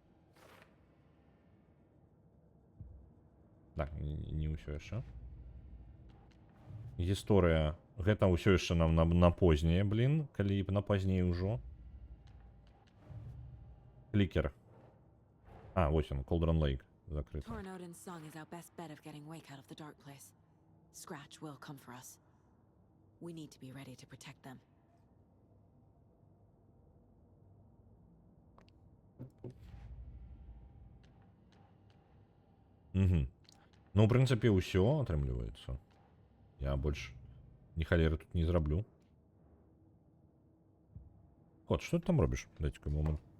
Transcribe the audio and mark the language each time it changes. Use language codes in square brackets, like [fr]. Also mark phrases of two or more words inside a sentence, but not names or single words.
[be] Так, не ўсё яшчэ. Гісторыя. Гэта ўсё яшчэ нам на познее, блин. Калі на пазней ўжо. Клікер. А, вось он, Колдрон Лейк. Закрыты. [en] Torn Odin's song is our best bet of getting Wake out of the dark place. Scratch will come for us. We need to be ready to protect them. Угу. [be] Ну, в прынцыпе, ўсё атрымліваецца. Я больш ні халеры тут не зраблю. Кот, што ты там робіш? Дайце-ка момент.